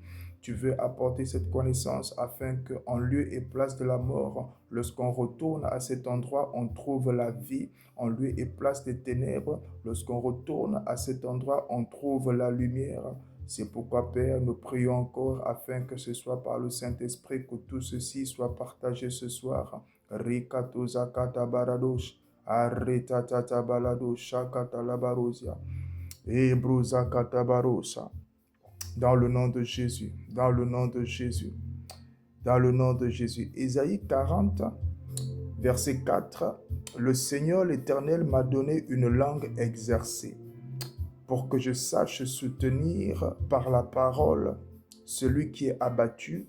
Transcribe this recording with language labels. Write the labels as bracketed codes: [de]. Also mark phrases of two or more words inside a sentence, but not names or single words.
[fr] Tu veux apporter cette connaissance afin qu'en lieu et place de la mort, lorsqu'on retourne à cet endroit, on trouve la vie. En lieu et place des ténèbres, lorsqu'on retourne à cet endroit, on trouve la lumière. C'est pourquoi, Père, nous prions encore afin que ce soit par le Saint-Esprit que tout ceci soit partagé ce soir. Rikato zakata baradosh, aretata baladosh, shakata labarosia, ebro zakata barosa. Dans le nom de Jésus, dans le nom de Jésus, dans le nom de Jésus. Ésaïe 40, verset 4. Le Seigneur l'Éternel m'a donné une langue exercée, pour que je sache soutenir par la parole celui qui est abattu.